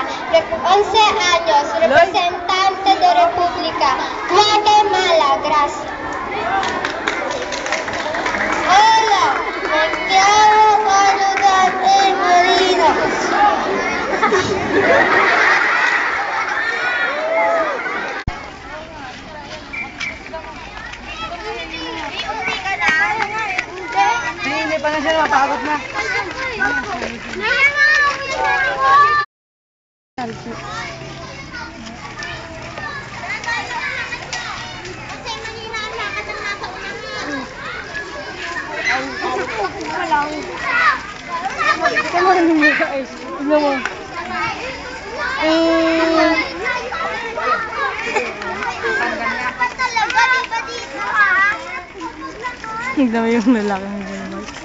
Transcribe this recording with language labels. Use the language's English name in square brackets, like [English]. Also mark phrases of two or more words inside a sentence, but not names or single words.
[Spanish] 11 años, representante de República, Guatemala, gracias. Hola, me llamo Carlos Daniel Molina. [Filipino] Hindi pa na siya, napagod na. Tignan mo yung lalaki mo naman.